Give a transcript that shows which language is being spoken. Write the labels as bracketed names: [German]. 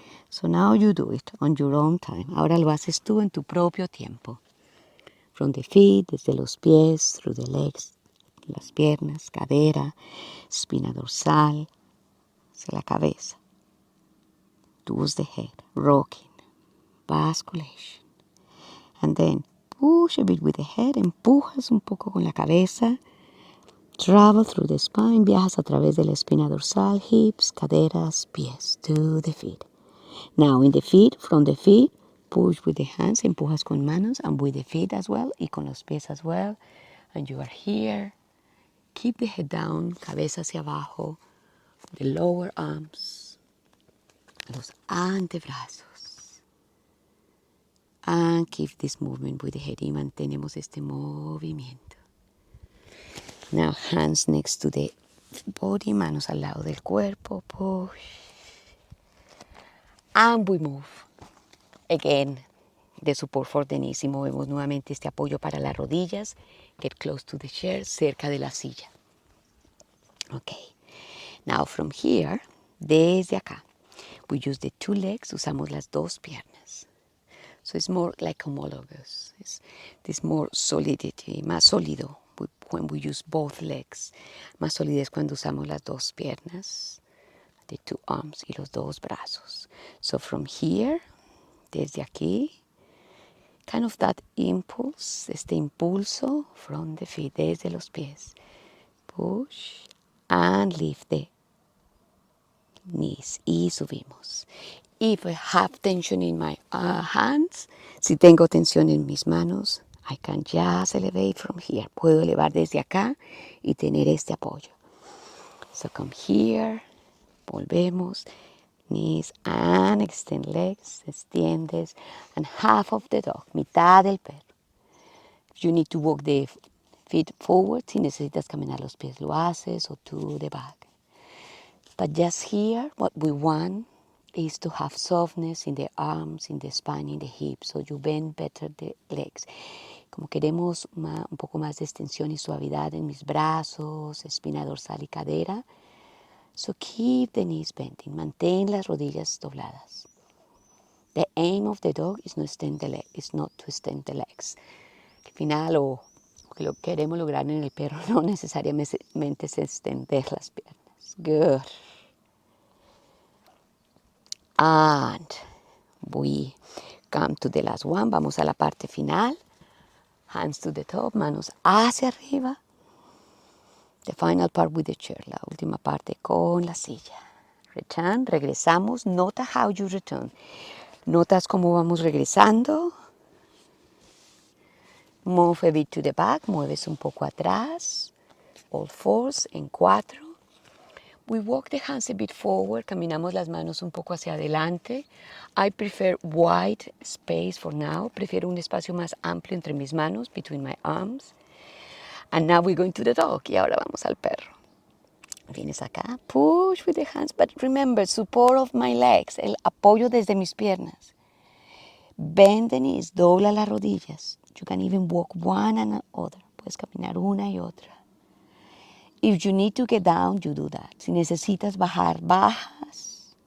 [English] So now you do it on your own time. [Spanish] Ahora lo haces tú en tu propio tiempo. [English] From the feet, [Spanish] desde los pies, [English] through the legs, [Spanish] las piernas, cadera, espina dorsal, hacia la cabeza. [English] Towards the head, rocking, basculation. And then push a bit with the head, [Spanish] empujas un poco con la cabeza. [English] Travel through the spine, [Spanish] viajas a través de la espina dorsal, hips, caderas, pies, [English] to the feet. Now in the feet, from the feet, push with the hands, [Spanish] empujas con manos, [English] and with the feet as well, [Spanish] y con los pies [English] as well. And you are here. Keep the head down, [Spanish] cabeza hacia abajo, [English] the lower arms, [Spanish] los antebrazos. [English] And keep this movement with the head, [Spanish] y mantenemos este movimiento. [English] Now hands next to the body, [Spanish] manos al lado del cuerpo, [English] push. And we move. Again, the support for the knees. [Spanish] Y movemos nuevamente este apoyo para las rodillas. [English] Get close to the chair, [Spanish] cerca de la silla. [English] Okay. Now from here, desde acá, we use the two legs, [Spanish] usamos las dos piernas. [English] So it's more like homologous. It's more solidity, [Spanish] más sólido [English] when we use both legs. [Spanish] Más solidez cuando usamos las dos piernas, [English] the two arms [Spanish] y los dos brazos. [English] So from here, desde aquí, kind of that impulse, [Spanish] este impulso [English] from the feet, [Spanish] desde los pies. [English] Push and lift the knees [Spanish] y subimos. [English] If I have tension in my hands, [Spanish] si tengo tensión en mis manos, [English] I can just elevate from here. [Spanish] Puedo elevar desde acá y tener este apoyo. [English] So come here. [Spanish] Volvemos. [English] Knees and extend legs. Extiendes. And half of the dog. [Spanish] Mitad del perro. [English] You need to walk the feet forward. [Spanish] Si necesitas caminar los pies, lo haces. [English] O to the back. But just here, what we want is to have softness in the arms, in the spine, in the hips. So you bend better the legs. [Spanish] Como queremos un poco más de extensión y suavidad en mis brazos, espina dorsal y cadera. [English] So keep the knees bending. [Spanish] Mantén las rodillas dobladas. [English] The aim of the dog is not to extend the legs. [Spanish] Al final, o lo que queremos lograr en el perro no necesariamente es extender las piernas. [English] Good. And we come to the last one. [Spanish] Vamos a la parte final. [English] Hands to the top, [Spanish] manos hacia arriba. [English] The final part with the chair, [Spanish] la última parte con la silla. [English] Return, [Spanish] regresamos. Nota [English] how you return. [Spanish] Notas cómo vamos regresando. [English] Move a bit to the back, [Spanish] mueves un poco atrás. [English] All fours en 4. We walk the hands a bit forward, [Spanish] caminamos las manos un poco hacia adelante. [English] I prefer wide space for now. [Spanish] Prefiero un espacio más amplio entre mis manos, [English] between my arms. And now we're going to the dog. [Spanish] Y ahora vamos al perro. Vienes acá, [English] push with the hands, but remember, support of my legs, [Spanish] el apoyo desde mis piernas. [English] Bend the knees, [Spanish] dobla las rodillas. [English] You can even walk one and other. [Spanish] Puedes caminar una y otra. [English] If you need to get down, you do that. [Spanish] Si necesitas bajar, bajas.